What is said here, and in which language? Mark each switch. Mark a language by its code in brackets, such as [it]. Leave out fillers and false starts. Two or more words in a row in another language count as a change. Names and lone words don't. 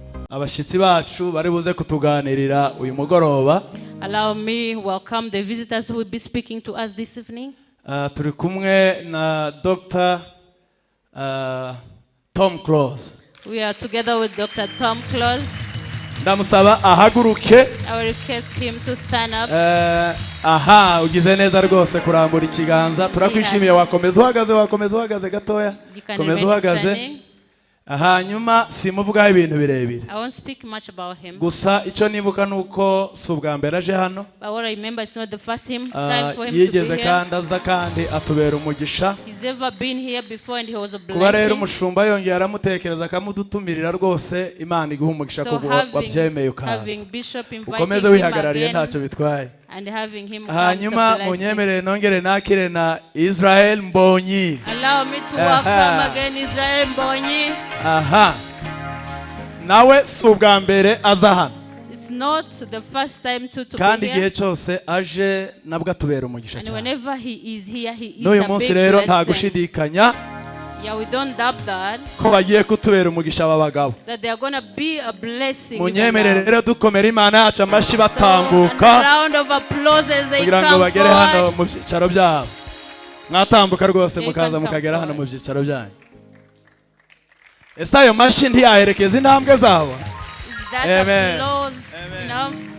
[rw] abashitsi bacu bari buze kutuganirira uyu mugoroba. [en] Allow me welcome the visitors who will be speaking to us this evening. [rw] Turi kumwe na Dr. Tom Close. [en] We are together with Dr. Tom Close. [rw] Ndamusaba ahaguruke. [en] I will request him to stand up. [rw] Aha, ugize neza rwose kurambura ikiganza. Turakwishimiye, wakomeza uhagaze gatoya. Komeza uhagaze. Hanyuma simuvugaho ibintu birebire. [en] I won't speak much about him. [rw] Gusa icyo nibuka nuko subwa mbere aje hano. [en] But what I remember is not the first time for him to [rw] yigeze [en] be here. [rw] kandi aza kandi atubera umugisha. [en] He's ever been here before and he was a blessing. [rw] Kuba rero umushumba yongera aramutekereza akamudutumirira rwose Imana iguha umugisha ko wabyemeye ukaza. Ukomeze wihagarariye ntacyo bitwaye. [en] And having him [rw] hanyuma munyemerere nongere nakire na Israel Mbonyi. [en] Allow me to welcome again Israel Mbonyi. [rw] Aha. Nawe subwa mbere aza hano. [en] It's not the first time to [rw] kandi [en] be [rw] igihe [en] here. [rw] cyose aje nabwo atubera umugisha [en] And [rw] cyane. [en] whenever he is here, he is [rw] n'uyu [en] a [rw] munsi [en] big [rw] rero nta [en] blessing. [rw] gushidikanya [en] Yeah, we don't doubt that. [rw] ko bagiye kutubera umugisha w'abagabo. [en] That they are going to be a blessing. [rw] munyemerere rero dukomera Imana yacu amashyi batambuka. [en] A round of applause as they [rw] kugira ngo [en] come [rw] bagere hano [en] forward. [rw] mu byicaro byabo. Mwatambuka rwose mukaza mukagera hano mu byicaro byanyu. Ese ayo mashyi ntiyaherekeza intambwe zabo? [en] Is that applause enough?